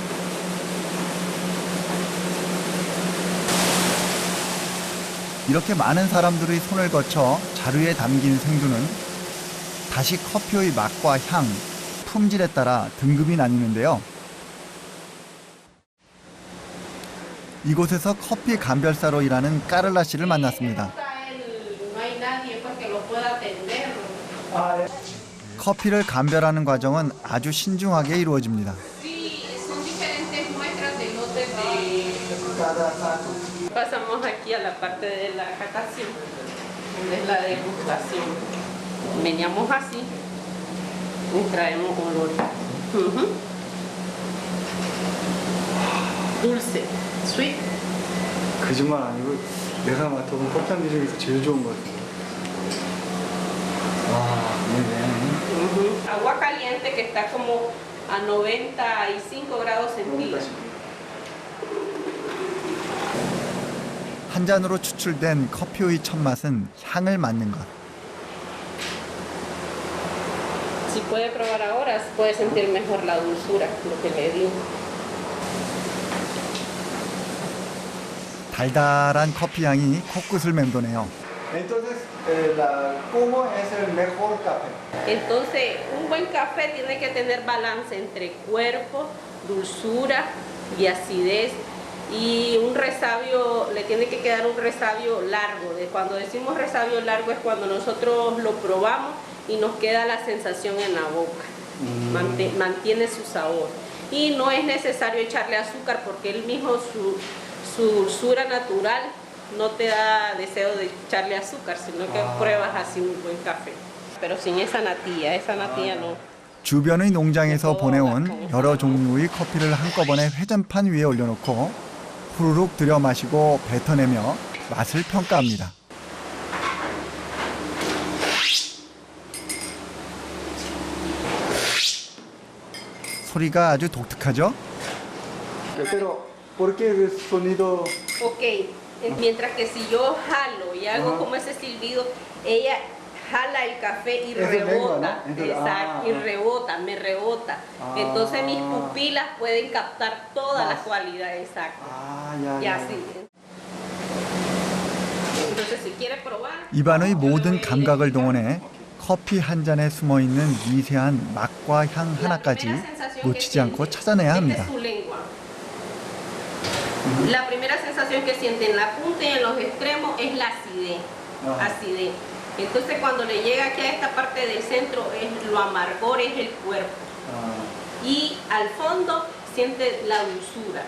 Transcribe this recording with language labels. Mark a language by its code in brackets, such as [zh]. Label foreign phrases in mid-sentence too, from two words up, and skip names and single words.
[ko] 이렇게 많은 사람들의 손을 거쳐 자루에 담긴 생두는 다시 커피의 맛과 향, 품질에 따라 등급이 나뉘는데요. 이곳에서 커피 감별사로 일하는 까를라 씨를 만났습니다. 커피를 감별하는 과정은 아주 신중하게 이루어집니다. [es] Pasamos aquí a la parte de la catación, donde es la degustación. Meneamos así y traemos olor. Dulce, sweet. [ko] 거짓말 아니고 내가 맡아본 커피 한 개 중에서 제일 좋은 것 같아요. 네네. [es] Agua caliente que está como a 95 grados centígrados. [ko] 한 잔으로 추출된 커피의 첫 맛은 향을 맡는 것. [es] Si puede probar ahora, puede sentir mejor la dulzura, lo que le di. [ko] 달달한 커피 향이 코끝을 맴도네요. [es] Entonces, ¿cómo es el mejor café? Entonces, un buen café tiene que tener balance entre cuerpo, dulzura y acidez. Y un resabio, le tiene que quedar un resabio largo. Cuando decimos resabio largo es cuando nosotros lo probamos y nos queda la sensación en la boca. Mantiene su sabor. Y no es necesario echarle azúcar porque él mismo, su dulzura natural, no te da deseo de echarle azúcar, sino que pruebas así un buen café. Pero sin esa natilla no. [ko] 주변의 농장에서 보내온 여러 종류의 커피를 한꺼번에 회전판 위에 올려놓고 후루룩 들여 마시고 뱉어내며 맛을 평가합니다. 소리가 아주 독특하죠? [es] Pero, ¿por qué el sonido? Ok, mientras que si yo jalo y hago como ese silbido, ella jala el café y rebota, exacto, y rebota, me rebota. Entonces mis pupilas pueden captar todas las cualidades exactas. Y así. Entonces si quiere probar. [ko] 입안의 모든 감각을 동원해 커피 한 잔에 숨어 있는 미세한 맛과 향 하나까지 놓치지 않고 찾아내야 합니다. [es] La primera sensación que siente en la punta y en los extremos es la acidez. Acidez. Entonces cuando le llega aquí a esta parte del centro, lo amargor es el cuerpo. Y al fondo siente la dulzura.